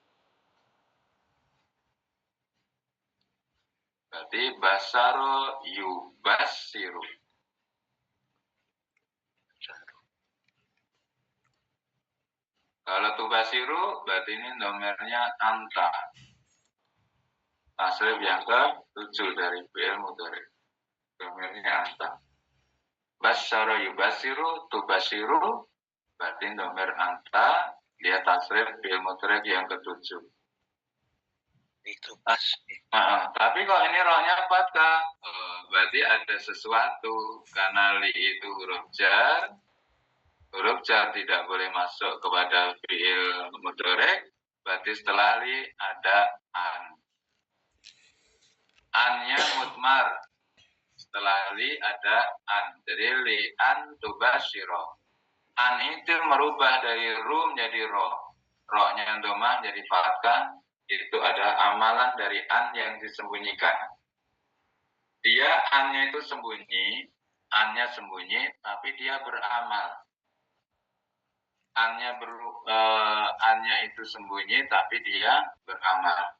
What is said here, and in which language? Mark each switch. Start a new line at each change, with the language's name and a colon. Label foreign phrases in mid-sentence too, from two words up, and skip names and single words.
Arabic: Berarti بشّر يبشّر.
Indonesian: Kalau tubasiru berarti ini nomernya anta. Tasrif yang ke-7 dari
Arabic: فعل مضارع'.
Indonesian: Nomernya anta.
Arabic: بشّر يبشّر تبشّر
Indonesian: berarti nomer anta, dia tasrif
Arabic: فعل مضارع'
Indonesian: yang ke-7. Itu Tapi kok ini rohnya fathah, berarti ada sesuatu. Karena li itu huruf jar tidak boleh masuk kepada
Arabic: فعل مضارع',
Indonesian: berarti setelah li ada an. Annya mutmar, setelah li ada an. Jadi
Arabic: لأن تبشّر.
Indonesian: An itu merubah dari ru menjadi ro. Ro-nya domah jadi fathah. Itu ada amalan dari an yang disembunyikan. Dia annya itu sembunyi, tapi dia beramal. Annya itu sembunyi, tapi dia beramal.